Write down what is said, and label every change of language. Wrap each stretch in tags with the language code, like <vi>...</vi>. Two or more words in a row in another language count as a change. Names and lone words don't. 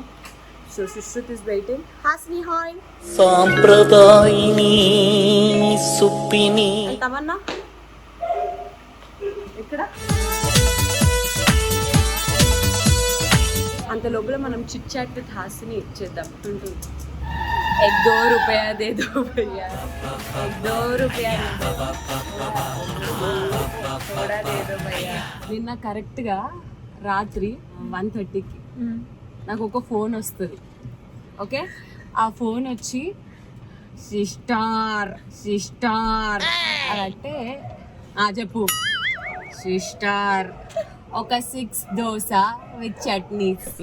<en>So Sushruth is waiting. Hasini hi.</en> <te>సాంప్రదాయిని సుప్పిని తమన్నా ఇక్కడ. అంత లోపల మనం</te> <en>chit chat with Hasini</en> <te>ఇచ్చేద్దాం.</te> <hi>ఉంటుంది एक 2 रुपया दे दो भैया, 2 रुपया थोड़ा दे दो भैया.</hi> <te>నిన్న కరెక్ట్గా రాత్రి 1:30కి నాకు ఒక ఫోన్ వస్తుంది. ఓకే, ఆ ఫోన్ వచ్చి సిస్టార్ సిస్టార్ అని అంటే చెప్పు సిస్టార్ ఒక 6 దోశ</te> <en>with chutneys.</en>